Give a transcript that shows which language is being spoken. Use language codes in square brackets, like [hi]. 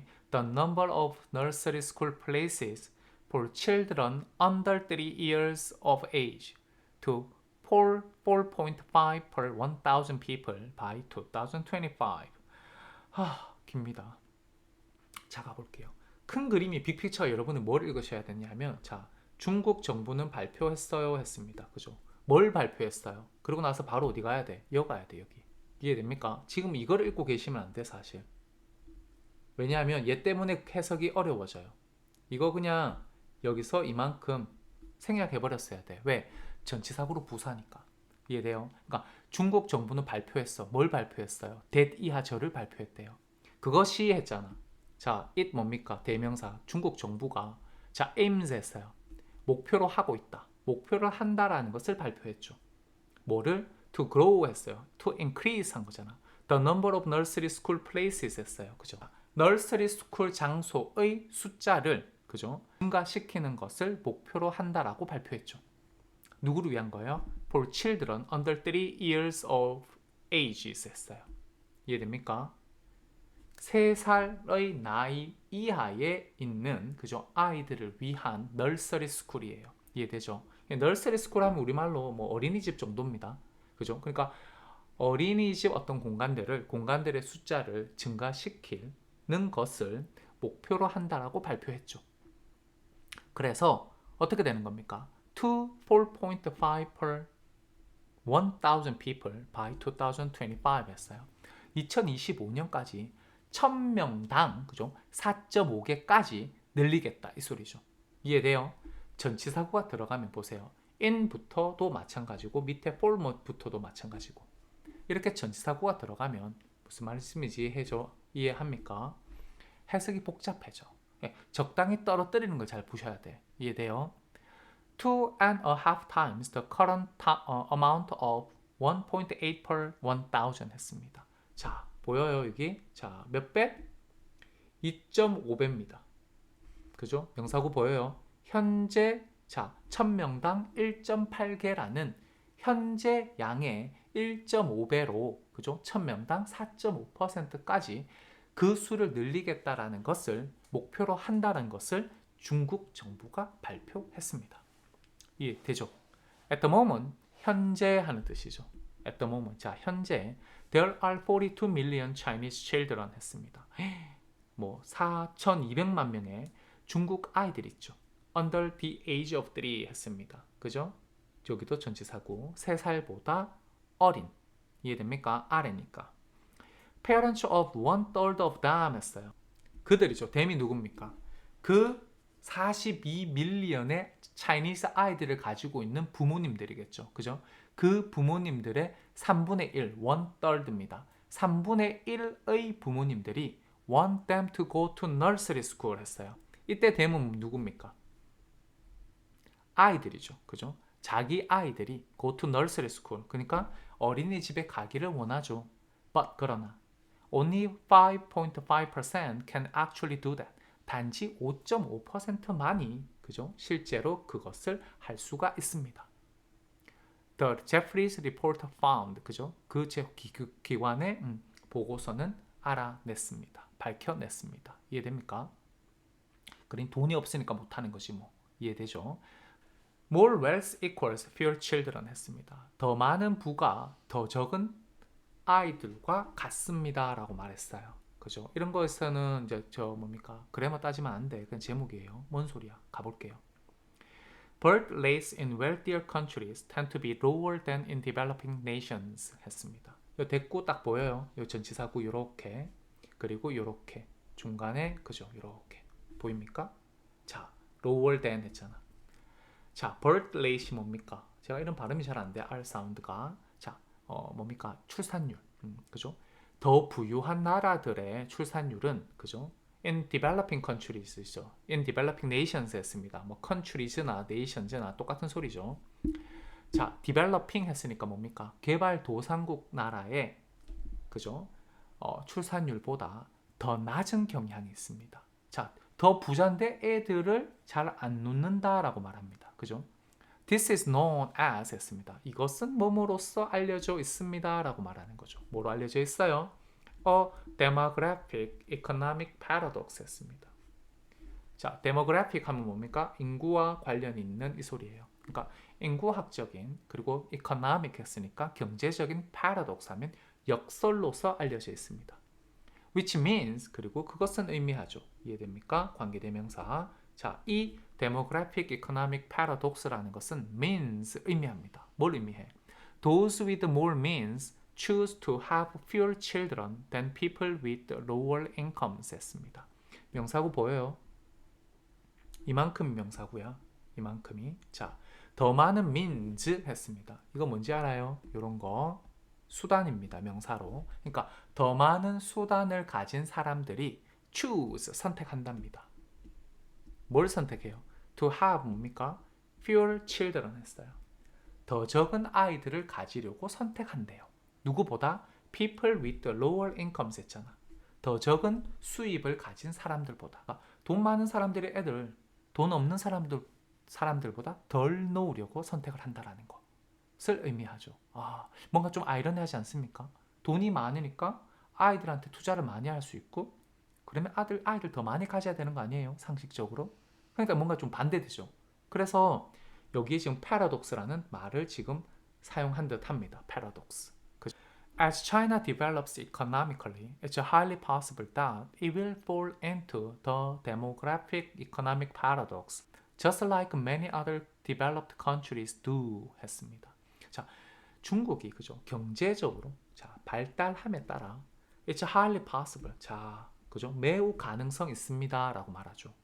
[en] The number of nursery school places for children under 3 years of age to 4.5 per 1,000 people by 2025. [ko] 깁니다. 자, 가볼게요. 큰 그림이 빅픽처 여러분은 뭘 읽으셔야 되냐면 자, 중국 정부는 발표했어요 했습니다. 그죠? 뭘 발표했어요? 그러고 나서 바로 어디 가야 돼? 여기 가야 돼, 여기. 이해됩니까? 지금 이걸 읽고 계시면 안 돼, 사실. 왜냐하면 얘 때문에 해석이 어려워져요. 이거 그냥 여기서 이만큼 생략해버렸어야 돼. 왜? 전치사구로 부사니까. 이해돼요? 그러니까 중국 정부는 발표했어. 뭘 발표했어요? that 이하절을 발표했대요. 그것이 했잖아. 자, it 뭡니까? 대명사. 중국 정부가 자, aims 했어요. 목표로 하고 있다. 목표를 한다라는 것을 발표했죠. 뭐를? [en] to grow [ko] 했어요. [en] to increase [ko] 한 거잖아. [en] the number of nursery school places [ko] 했어요. 그죠? nursery school 장소의 숫자를 그죠? 증가시키는 것을 목표로 한다라고 발표했죠. 누구를 위한 거예요? [en] for children under 3 years of age [ko] 했어요. 이해됩니까? 3살의 나이 이하에 있는 그죠? 아이들을 위한 널서리 스쿨이에요. 이해되죠? 널서리 스쿨 하면 우리말로 뭐 어린이집 정도입니다. 그죠? 그러니까 어린이집 어떤 공간들의 숫자를 증가시키는 것을 목표로 한다라고 발표했죠. 그래서 어떻게 되는 겁니까? [en] To 4.5 per 1000 people by 2025 [ko] 했어요. 2025년까지 1000명당 그죠? 4.5개까지 늘리겠다 이 소리죠. 이해돼요? 전치사구가 들어가면 보세요. in부터도 마찬가지고 밑에 for부터도 마찬가지고 이렇게 전치사구가 들어가면 무슨 말씀인지 이해합니까? 해석이 복잡해져. 적당히 떨어뜨리는 걸 잘 보셔야 돼. 이해돼요? [en] 2.5 times the current amount of 1.8 per 1000 [ko] 했습니다. 자, 보여요, 여기? 자, 몇 배? 2.5배입니다. 그죠? 명사구 보여요? 현재, 자, 1000명당 1.8개라는 현재 양의 1.5배로, 그죠? 1000명당 4.5%까지 그 수를 늘리겠다라는 것을 목표로 한다는 것을 중국 정부가 발표했습니다. 이해되죠? [en] At the moment, [ko] 현재 하는 뜻이죠. [en] At the moment, [ko] 자, 현재 [en] There are 42 million Chinese children [ko] 했습니다. 뭐 4,200만 명의 중국 아이들이 있죠. [en] Under the age of 3 [ko] 했습니다. 그죠? 여기도 전치사고 3살보다 어린. 이해됩니까? 아래니까. [en] Parents of 1/3 of them [ko] 했어요. 그들이죠. them이 누굽니까? 그 42밀리언의 차이니스 아이들을 가지고 있는 부모님들이겠죠. 그죠? 그 부모님들의 3분의 1, 1/3입니다. 3분의 1의 부모님들이 [en] want them to go to nursery school [ko] 했어요. 이때 them은 누굽니까? 아이들이죠. 그죠? 자기 아이들이 [en] go to nursery school. [ko] 그러니까 어린이집에 가기를 원하죠. [en] But [ko] 그러나 [en] only 5.5% can actually do that. [ko] 단지 5.5%만이 그죠? 실제로 그것을 할 수가 있습니다. [en] The Jeffries report found [ko] 그죠? 그 기관의 보고서는 알아냈습니다. 밝혀냈습니다. 이해됩니까? 그러니 돈이 없으니까 못하는 것이 뭐 이해되죠? [en] More wealth equals fewer children [ko] 했습니다. 더 많은 부가 더 적은 아이들과 같습니다 라고 말했어요. 그죠? 이런 거에서는 이제 뭡니까? 그래마 따지면 안 돼. 그냥 제목이에요. 뭔 소리야? 가볼게요. [en] Birth rates in wealthier countries tend to be lower than in developing nations [ko] 했습니다. 이 됐고 딱 보여요. 이 전치사구 요렇게 그리고 요렇게 중간에 그죠? 요렇게 보입니까? 자, [en] lower than [ko] 했잖아. 자, birth rate이 뭡니까? 제가 이런 발음이 잘 안 돼. R 사운드가. 자, 뭡니까? 출산율. 그죠? 더 부유한 나라들의 출산율은 그죠? [en] In developing countries죠. In developing nations [ko] 했습니다. 뭐 countries나 nations나 똑같은 소리죠. 자, developing 했으니까 뭡니까? 개발도상국 나라의 그죠? 출산율보다 더 낮은 경향이 있습니다. 자, 더 부자인데 애들을 잘 안 놓는다라고 말합니다. 그죠? [en] This is known as [ko] 했습니다. 이것은 뭐뭐로써 알려져 있습니다 라고 말하는 거죠. 뭐로 알려져 있어요? [en] A demographic economic paradox [ko] 했습니다. 자, demographic 하면 뭡니까? 인구와 관련이 있는 이 소리예요. 그러니까 인구학적인 그리고 economic 했으니까 경제적인 paradox 하면 역설로서 알려져 있습니다. [en] Which means [ko] 그리고 그것은 의미하죠. 이해됩니까? 관계대명사. 자, 이 demographic economic paradox라는 것은 means 의미합니다. 뭘 의미해? [en] Those with more means choose to have fewer children than people with lower incomes [ko] 했습니다. 명사구 보여요? 이만큼 명사구야. 이만큼이. 자, 더 많은 means 했습니다. 이거 뭔지 알아요? 이런 거. 수단입니다. 명사로. 그러니까 더 많은 수단을 가진 사람들이 choose, 선택한답니다. 뭘 선택해요? [en] To have [ko] 뭡니까? [en] Fewer children [ko] 했어요. 더 적은 아이들을 가지려고 선택한대요. 누구보다? [en] People with lower incomes [ko] 했잖아. 더 적은 수입을 가진 사람들보다. 그러니까 돈 많은 사람들의 애들, 돈 없는 사람들보다 덜 놓으려고 선택을 한다라는 것을 의미하죠. 뭔가 좀 아이러니하지 않습니까? 돈이 많으니까 아이들한테 투자를 많이 할 수 있고 그러면 아이들 더 많이 가져야 되는 거 아니에요? 상식적으로. 그러니까 뭔가 좀 반대되죠. 그래서 여기에 지금 paradox라는 말을 지금 사용한 듯 합니다. paradox. [en] As China develops economically, it's highly possible that it will fall into the demographic economic paradox, just like many other developed countries do [ko] 했습니다. 자, 중국이 그죠? 경제적으로 자, 발달함에 따라 [en] it's highly possible. [ko] 자, 그죠? 매우 가능성 있습니다라고 말하죠.